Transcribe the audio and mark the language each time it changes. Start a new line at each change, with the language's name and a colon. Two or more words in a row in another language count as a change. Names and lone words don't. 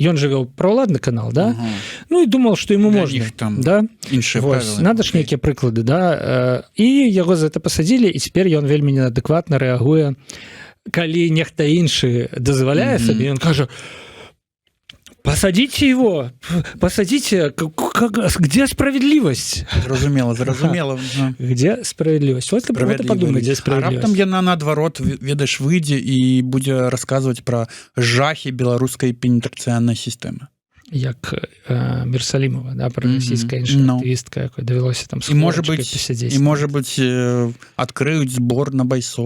Belarusian: Ён жа вёў праўладны канал, да? Ну і думаў, што яму можна. Да? Надо ж нейкія прыклады, да? І яго за гэта пасадзілі, і цяпер ён вельмі неадэкватна рэагуе, калі нехта іншы дазваляе сабе, ён кажа:
Russian: Посадите его, посадите. Где справедливость?
Belarusian: Зразумела.
Russian: Где справедливость? Вот ты подумай, где
Belarusian: А
Russian: справедливость.
Belarusian: раптам яна наадварот, ведаеш, выйдзе і будзе расказваць пра жахі беларускай пенітэнцыярнай сістэмы. Як Мерсалімова, да, про расійская актывістка, якой давялося там з хворачкай пасядзець. І, можа быць, адкрыюць збор на байсоль.